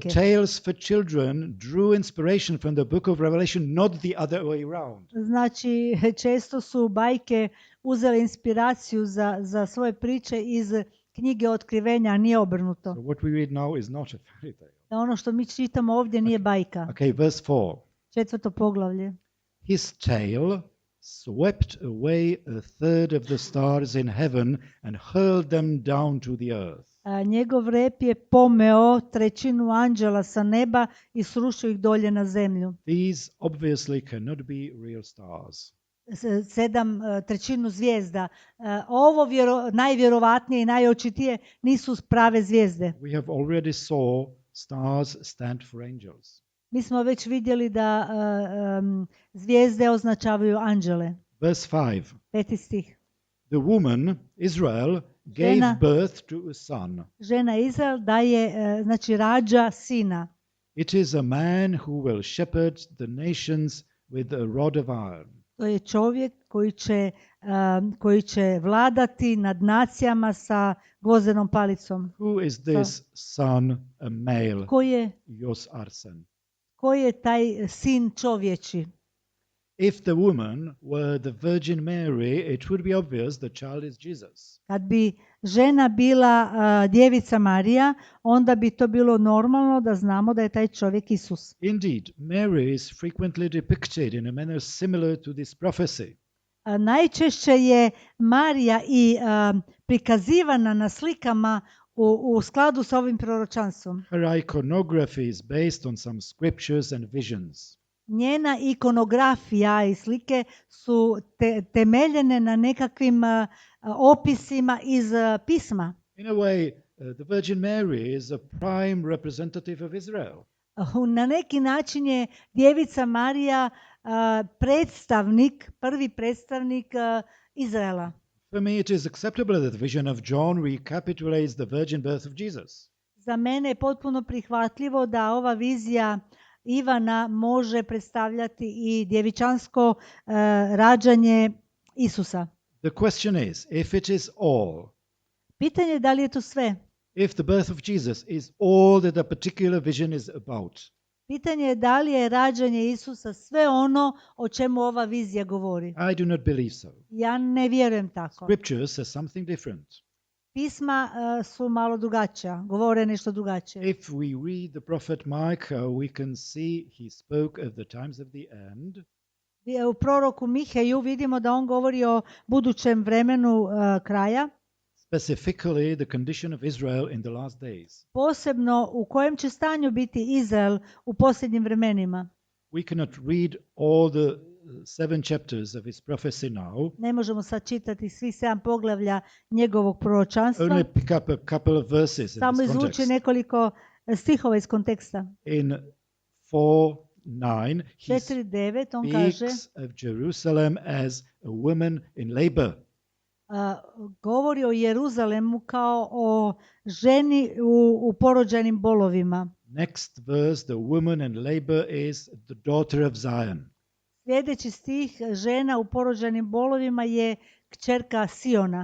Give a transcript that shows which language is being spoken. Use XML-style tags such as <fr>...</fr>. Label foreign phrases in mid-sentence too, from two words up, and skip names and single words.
<en>The tales for children drew inspiration from the book of Revelation, not the other way around.</en> <bs>Znači, često su bajke uzele inspiraciju za svoje priče iz knjige otkrivenja, a nije obrnuto.</bs> <en>So what we read now is not a fairy tale.</en> <bs>Da ono što mi čitamo ovdje nije bajka.</bs> <en>Okay, verse 4.</en> <bs>4. poglavlje.</bs> <en>His tail swept away 1/3 of the stars in heaven and hurled them down to the earth.</en> <bs>Njegov rep je pomeo 1/3 anđela sa neba i srušio ih dolje na zemlju.</bs> <en>These obviously cannot be real stars.</en> <bs>1/3 zvijezda. Ovo najvjerovatnije i najočitije nisu prave zvijezde.</bs> <en>We have already saw stars stand for angels.</en> <bs>Mi smo već vidjeli da zvijezde označavaju anđele.</bs> <en>Verse 5.</en> <bs>5. stih.</bs> <en>The woman, Israel, gave birth to a son.</en> <bs>Žena Izrael znači rađa sina.</bs> <en>It is a man who will shepherd the nations with a rod of iron.</en> <bs>To je čovjek koji će vladati nad nacijama sa gvozdenom palicom.</bs> <en>Who is this son, a male? Jos arsen.</en> <bs>Koji je taj sin čovječi?</bs> <en>If the woman were the Virgin Mary, it would be obvious the child is Jesus.</en> <bs>Kad bi žena bila djevica Marija, onda bi to bilo normalno da znamo da je taj čovjek Isus.</bs> <en>Indeed, Mary is frequently depicted in a manner similar to this prophecy.</en> <bs>Najčešće je Marija i prikazivana na slikama u skladu sa ovim proročanstvom.</bs> <en>Her iconography is based on some scriptures and visions.</en> <bs>Njena ikonografija i slike su temeljene na nekakvim opisima iz pisma.</bs> <en>In a way, the Virgin Mary is a prime representative of Israel.</en> <bs>Na neki način je djevica Marija prvi predstavnik Izraela.</bs> <en>For me, it is acceptable that the vision of John recapitulates the virgin birth of Jesus.</en> <bs>Za mene je potpuno prihvatljivo da ova vizija Ivana može predstavljati i djevičansko rađanje Isusa.</bs> <en>The question is, if it is all,</en> <bs>Pitanje je da li je to sve?</bs> <en>if the birth of Jesus is all that a particular vision is about,</en> <bs>Pitanje je da li je rađanje Isusa sve ono o čemu ova vizija govori.</bs> <en>I do not believe so.</en> <bs>Ja ne vjerujem tako.</bs> <en>Scripture says something different.</en> <bs>Pisma su malo drugačija, govore nešto drugačije.</bs> <en>If we read the prophet Micah, we can see he spoke of the times of the end.</en> <bs>U proroku Miheju vidimo da on govori o budućem vremenu kraja,</bs> <en>Specifically, the condition of Israel in the last days.</en> <bs>posebno u kojem će stanju biti Izrael u posljednjim vremenima.</bs> <en>We cannot read all the 7 chapters of his prophecy now.</en> <bs>Ne možemo sad čitati svih 7 poglavlja njegovog proročanstva,</bs> <en>Only pick up a couple of verses in</en> <bs>samo</bs> <en>this</en> <bs>izvući</bs> <en>context.</en> <bs>nekoliko stihova iz konteksta.</bs> <en>In 4:9, he</en> <bs>4.9 on kaže,</bs> <en>speaks of Jerusalem as a woman in labor.</en> <bs>govori o Jeruzalemu kao o ženi u porođajnim bolovima.</bs> <en>Next verse, the woman in labor is the daughter of Zion.</en> <bs>Sljedeći stih, žena u porođajnim bolovima je kćerka Siona.</bs>